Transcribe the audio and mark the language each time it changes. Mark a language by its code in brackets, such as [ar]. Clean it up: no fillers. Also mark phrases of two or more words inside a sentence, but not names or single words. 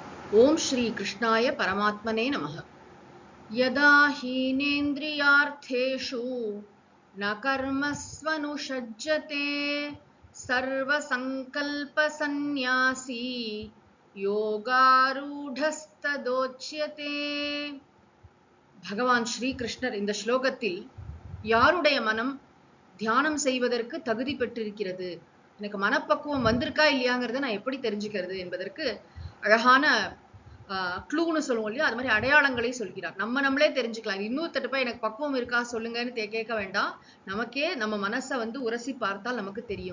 [sa] ओम श्री कृष्णाय परमात्मने नमः। यदा हीनेन्द्रियार्थेषु न कर्मस्वनुषज्जते सर्वसंकल्पसन्न्यासी योगारूढस्तदोच्यते। [ta] भगवान श्री कृष्णர் இந்த ஸ்லோகத்தில் யாருடைய மனம் தியானம் செய்வதற்கு தகுதி பெற்றிருக்கிறது, எனக்கு மனப்பக்குவம் வந்திருக்கா இல்லையாங்கிறத நான் எப்படி தெரிஞ்சுக்கிறது என்பதற்கு அழகான க்ளூன்னு சொல்லுவோம் இல்லையா, அது மாதிரி அடையாளங்களை சொல்கிறார். நம்மளே தெரிஞ்சுக்கலாம். இன்னொருத்தட்ட போய் எனக்கு பக்குவம் இருக்கா சொல்லுங்கன்னு கேட்க வேண்டாம். நமக்கே நம்ம மனசை வந்து உரசி பார்த்தால் நமக்கு தெரியும்.